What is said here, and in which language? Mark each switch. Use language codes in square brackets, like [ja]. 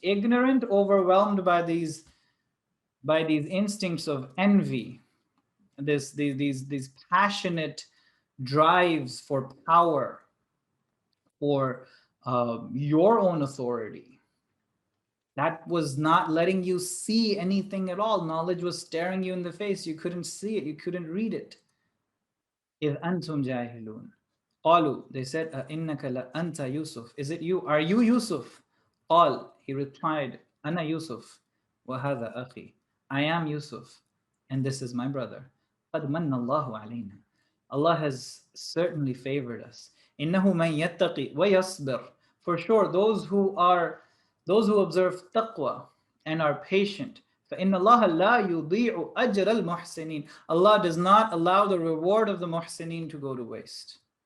[en] Ignorant, overwhelmed by these instincts of envy, these passionate drives for power, for your own authority. That was not letting you see anything at all. Knowledge was staring you in the face. You couldn't see it. You couldn't read it. [ar] إِذْ أَنْتُمْ جَاهِلُونَ. قالوا, [en] they said, [ar] أَإِنَّكَ لَأَنْتَ Yusuf. [en] Is it you? Are you Yusuf? [ar] قال, [en] he replied, [ar] أَنَا Yusuf وَهَذَا أَخِي. [en] I am Yusuf, and this is my brother. [ar] قَدْ مَنَّ اللَّهُ عَلَيْنَا. [en] Allah has certainly favored us. [ar] إِنَّهُ مَنْ يَتَّقِي وَيَصْبِرْ. [en] For sure, those who observe taqwa and are patient, [ar] فَإِنَّ اللَّهَ لَا يُضِيعُ أَجْرَ الْمُحْسِنِينَ. [en] Allah does not allow the reward of the muhsineen to go to waste.